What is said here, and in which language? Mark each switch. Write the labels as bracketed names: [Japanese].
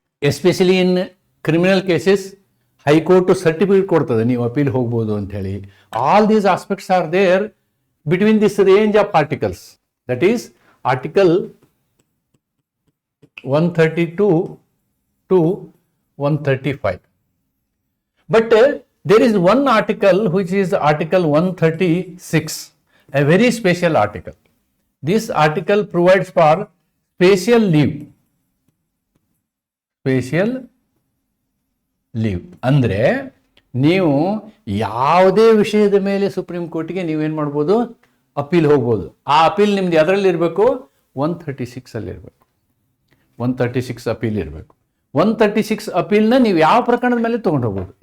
[English] especially in criminal cases [Kannada] high court certificate ಕೊಡ್ತದೆ ನೀವು appeal ಹೋಗ್ಬೋದು ಅಂತ ಹೇಳಿ. [English] All these aspects are there between this range of articles, that is article 132 to 135. But there is one article which is Article 136, a very special article. This article provides for special leave. [Kannada] Special leave ಅಂದರೆ ನೀವು ಯಾವುದೇ ವಿಷಯದ ಮೇಲೆ supreme ಕೋರ್ಟ್ಗೆ ನೀವೇನು ಮಾಡ್ಬೋದು, appeal ಹೋಗ್ಬೋದು. ಆ ಅಪೀಲ್ ನಿಮ್ದು ಅದರಲ್ಲಿ ಇರಬೇಕು, 136 ಅಲ್ಲಿ ಇರಬೇಕು. 136 ಅಪೀಲ್ ಇರಬೇಕು. 136 ಅಪೀಲ್ನ ನೀವು ಯಾವ ಪ್ರಕರಣದ ಮೇಲೆ ತೊಗೊಂಡು ಹೋಗ್ಬೋದು.